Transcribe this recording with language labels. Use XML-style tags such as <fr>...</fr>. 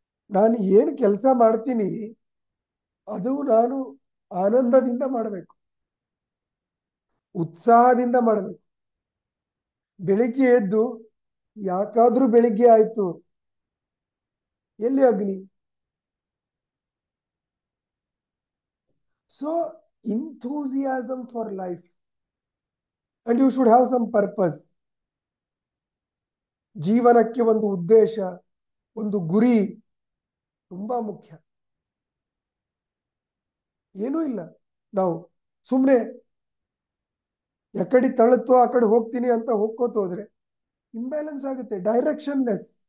<kn>ನಾನು ಏನು ಕೆಲಸ ಮಾಡ್ತೀನಿ ಅದು ನಾನು ಆನಂದದಿಂದ ಮಾಡಬೇಕು. ಉತ್ಸಾಹದಿಂದ ಮಾಡಬೇಕು. ಬೆಳಿಗ್ಗೆ ಎದ್ದು ಯಾಕಾದ್ರೂ ಬೆಳಿಗ್ಗೆ ಆಯ್ತು, ಎಲ್ಲಿ ಅಗ್ನಿ?</kn> <en>So enthusiasm for life, and you should have some purpose.</en> <kn>ಜೀವನಕ್ಕೆ ಒಂದು ಉದ್ದೇಶ, ಒಂದು ಗುರಿ ತುಂಬಾ ಮುಖ್ಯ. ಏನೂ ಇಲ್ಲ, ನಾವು ಸುಮ್ಮನೆ ಎಕಡೆ ತಳುತ್ತೋ ಆ ಕಡೆ ಹೋಗ್ತೀನಿ ಅಂತ ಹೋಗ್ಕೋತ ಹೋದ್ರೆ ಇಂಬ್ಯಾಲೆನ್ಸ್ ಆಗುತ್ತೆ, ಡೈರೆಕ್ಷನ್ಲೆಸ್.</kn>